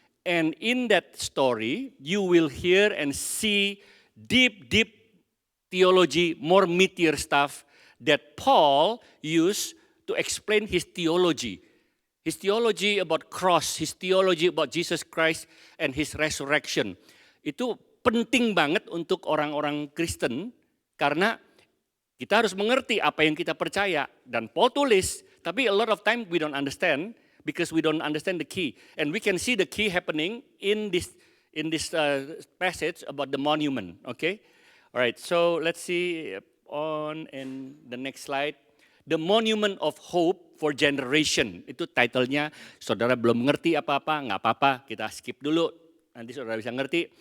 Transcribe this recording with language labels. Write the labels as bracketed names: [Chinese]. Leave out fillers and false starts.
[English] And in that story, you will hear and see deep, deep theology, more meatier stuff that Paul used to explain his theology. His theology about cross, his theology about Jesus Christ and his resurrection. [Indonesian] Itu penting banget untuk orang-orang Kristen karena kita harus mengerti apa yang kita percaya. Dan Paul tulis, tapi [English] a lot of time we don't understand because we don't understand the key. And we can see the key happening in this passage about the monument, okay? All right, so let's see on in the next slide. [Indonesian] The Monument of Hope for Generation. Itu titlenya, saudara belum ngerti apa-apa, nggak apa-apa, kita skip dulu. Nanti saudara bisa ngerti.